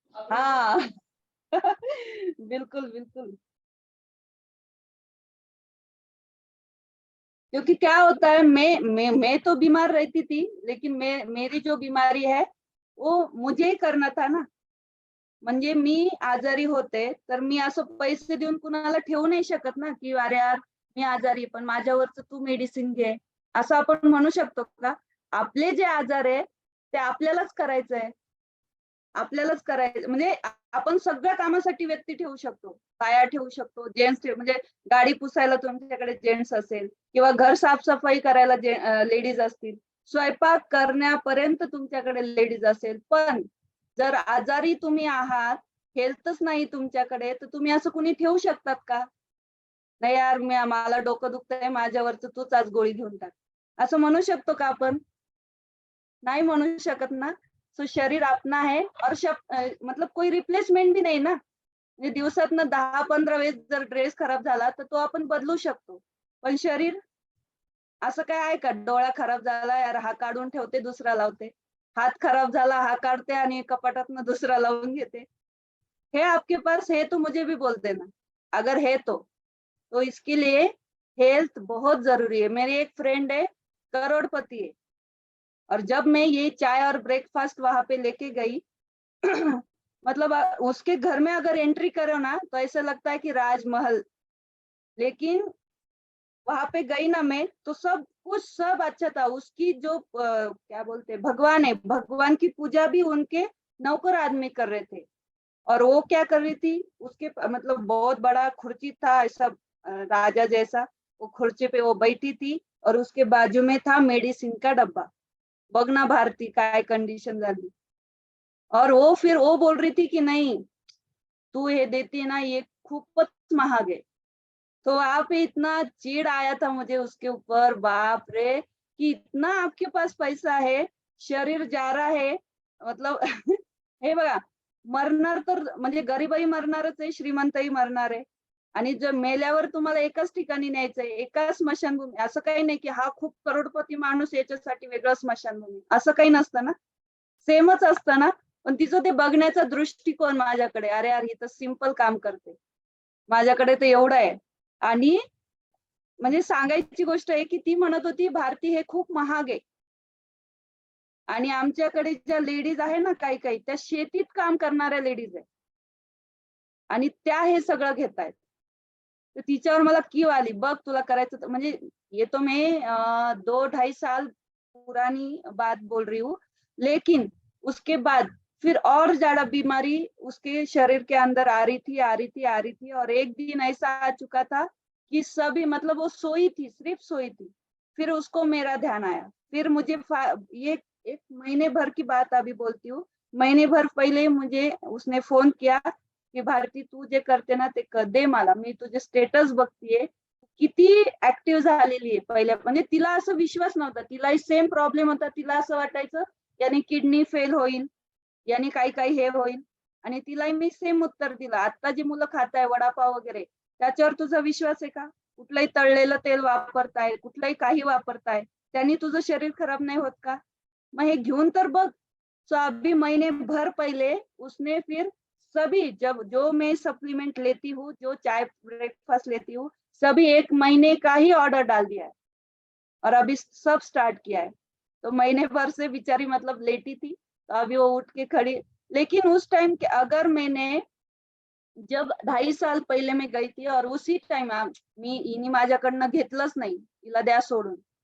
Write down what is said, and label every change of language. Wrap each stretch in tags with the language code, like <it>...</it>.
<hi>हाँ बिल्कुल बिल्कुल। क्योंकि क्या होता है, मैं तो बीमार रहती थी, लेकिन मेरी जो बीमारी है वो मुझे ही करना था ना।</hi> <mr>म्हणजे मी आजारी होते तर मी असं पैसे देऊन कुणाला ठेवू नाही शकत ना, की अरे यार मी आजारी पण माझ्यावरच तू मेडिसिन घे, असं आपण म्हणू शकतो का? आपले जे आजार आहे ते आपल्यालाच करायचंय, आपल्यालाच करायचं, म्हणजे आपण सगळ्या कामासाठी व्यक्ती ठेवू शकतो, बाया ठेवू शकतो, जेंट्स ठेवू, म्हणजे गाडी पुसायला तुमच्याकडे जेंट्स असेल, किंवा घर साफसफाई करायला लेडीज असतील, स्वयंपाक करण्यापर्यंत तुमच्याकडे लेडीज असेल. पण जर आजारी तुम्ही आहात, हेल्थच नाही तुमच्याकडे, तर तुम्ही असं कुणी ठेवू शकतात का? नाही यार, मला डोकं दुखतंय, माझ्यावरच तूच आज गोळी घेऊन टाक, असं म्हणू शकतो का आपण? नहीं म्हणू शकत ना.</mr> <hi>सो शरीर अपना है, और मतलब कोई रिप्लेसमेंट भी नहीं ना.</hi> <mr>म्हणजे दिवसातनं 10-15 वेळेस जर ड्रेस खराब झाला तर तो आपण बदलू शकतो, पण शरीर असं काय आहे का? डोळा खराब झाला यार, हा काढून ठेवते, दुसरा लावते, हात खराब झाला, हा काढते आणि कपाटातनं दुसरा लावून घेते.</mr> <hi>है आपके पास है तो मुझे भी बोल देना, अगर है तो इसके लिए हेल्थ बहुत जरूरी है। मेरी एक फ्रेंड है, करोड़पति है, और जब मैं ये चाय और ब्रेकफास्ट वहां पे लेके गई मतलब उसके घर में अगर एंट्री करो ना तो ऐसा लगता है कि राजमहल। लेकिन वहां पे गई ना मैं, तो सब कुछ सब अच्छा था। उसकी जो क्या बोलते हैं, भगवान है, भगवान की पूजा भी उनके नौकर आदमी कर रहे थे। और वो क्या कर रही थी, उसके मतलब बहुत बड़ा खुर्ची था ऐसा, राजा जैसा, वो खुर्ची पे वो बैठी थी, और उसके बाजू में था मेडिसिन का डब्बा।</hi> <mr>बघ ना भारती काय कंडिशन झाली।</mr> <hi>और वो फिर वो बोल रही थी कि नहीं, तू ये देती है ना, ये</hi> <mr>खूबच महाग</mr> <hi>है। तो वहां पे इतना चिढ़ आया था मुझे उसके ऊपर, बाप रे, कि इतना आपके पास पैसा है, शरीर जा रहा है, मतलब</hi> <mr>हे बघा, मरणार तर म्हणजे गरीबही मरणारच आहे, श्रीमंतही मरणार आहे, आणि जर मेल्यावर तुम्हाला एकाच ठिकाणी न्यायचंय, एकाच स्मशानभूमी, असं काही नाही की हा खूप करोडपती माणूस याच्यासाठी वेगळं स्मशानभूमी, असं काही नसतं ना, सेमच असतं ना. पण तिचं ते बघण्याचा दृष्टिकोन माझ्याकडे, अरे यार ही तर सिंपल काम करते, माझ्याकडे तर एवढं आहे. आणि म्हणजे सांगायची गोष्ट आहे की ती म्हणत होती भारती हे खूप महाग आहे, आणि आमच्याकडे ज्या लेडीज आहे ना, काही काही त्या शेतीत काम करणाऱ्या लेडीज आहे, आणि त्या हे सगळं घेतायत. तर तिच्यावर मला कीव आली, बघ तुला करायचं म्हणजे,</mr> <hi>ये तो मैं 2-2.5 साल पुरानी बात बोल रही हूँ, लेकिन उसके बाद फिर और ज्यादा बीमारी उसके शरीर के अंदर आ रही थी, और एक दिन ऐसा आ चुका था कि सभी, मतलब वो सोई थी, सिर्फ सोई थी, फिर उसको मेरा ध्यान आया, फिर मुझे ये 1 महीने भर की बात अभी बोलती हूँ, महीने भर पहिले मुझे उसने फोन किया की</hi> <mr>भारती तू जे करते ना ते दे मला, मी तुझे स्टेटस बघतीये, किती ऍक्टिव्ह झालेली आहे पहिल्या. म्हणजे तिला असं विश्वास नव्हता, तिलाही सेम प्रॉब्लेम होता. तिला असं वाटायचं याने किडनी फेल होईल, याने काही काही हे होईल. आणि तिलाही मी सेम उत्तर दिलं, आता जी मुलं खाताय वडापाव वगैरे त्याच्यावर तुझा विश्वास आहे का? कुठलंही तळलेलं तेल वापरताय, कुठलंही काही वापरताय, त्यांनी तुझं शरीर खराब नाही होत का? मग हे घेऊन तर बघ.</mr> <hi>सो अभी महीने भर पहले उसने फिर सभी, जब जो मैं सप्लीमेंट लेती हूँ, जो चाय ब्रेकफास्ट लेती हूँ, सभी 1 महीने का ही ऑर्डर डाल दिया है और अभी सब स्टार्ट किया है. तो महीने भर से बेचारी मतलब लेटी थी, तो अभी वो उठ के खड़ी. लेकिन उस टाइम अगर मैंने जब 2.5 साल पहिले मी गई थी और उसी टाइम</hi> <mr>मी हिने माझ्याकडनं घेतलंच नाही, तिला द्या सोडून.</mr>